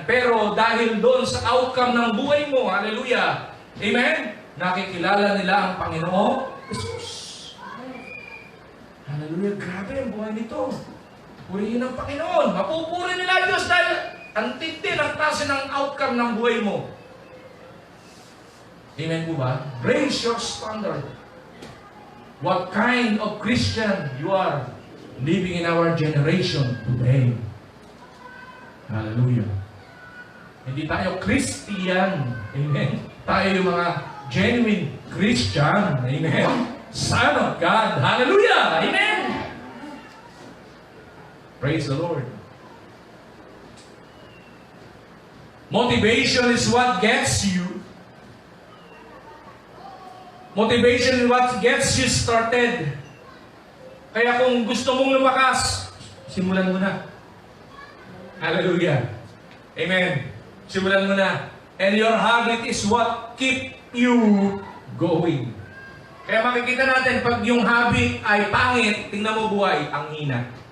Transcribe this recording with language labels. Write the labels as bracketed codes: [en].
[tl] Pero dahil doon sa outcome ng buhay mo, hallelujah, amen, nakikilala nila ang Panginoon Jesus. Hallelujah, grabe ang buhay nito. Purihin ang Panginoon. Mapupuri nila Diyos dahil ang tindi ng klase ng outcome ng buhay mo. [en] Amen po ba? Raise your standard. What kind of Christian you are living in our generation today. [tl] Hallelujah. Hindi tayo Christian. Amen. Tayo yung mga genuine Christian. Amen. [en] Son of God. Hallelujah. Amen. Praise the Lord. Motivation is what gets you. [tl] Motivation is what gets you started. Kaya kung gusto mong lumakas, simulan mo na. Hallelujah. Amen. [en] Simulan mo na. And your habit is what keep you going. [tl] Kaya makikita natin, pag yung habit ay pangit, tingnan mo buhay, ang hina.